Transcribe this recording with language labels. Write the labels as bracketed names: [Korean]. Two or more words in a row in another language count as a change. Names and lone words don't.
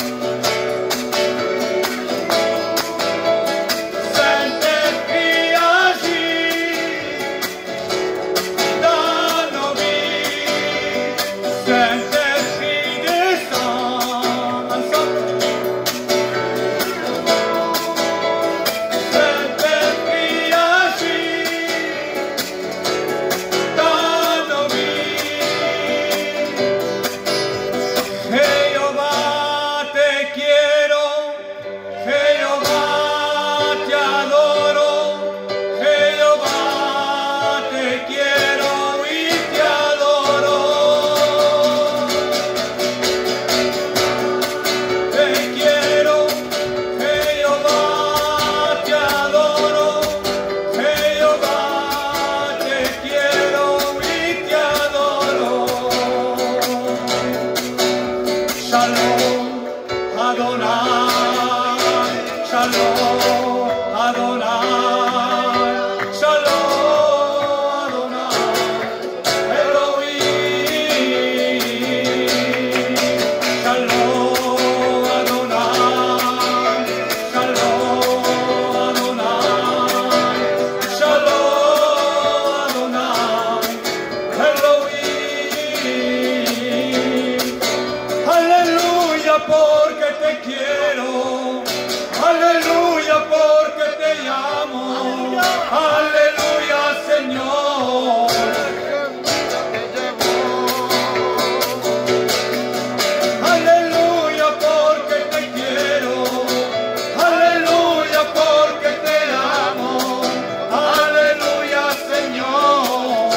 [French] Saint-Esprit agit dans nos vies. Saint-Esprit descend ensemble. Saint-Esprit agit dans nos vies. [Spanish] Jehová te quiero, Jehová te adoro, Jehová te quiero y te adoro. Te quiero, Jehová te adoro, Jehová te quiero y te adoro. [Hebrew] שלום אדוני, שלום אדוני, שלום אדוני, אלוהים. שלום אדוני, שלום אדוני, שלום אדוני, אלוהים. [Spanish] Aleluya porque te quiero, aleluya porque te amo, aleluya Señor. Aleluya porque te quiero, aleluya porque te amo, aleluya Señor.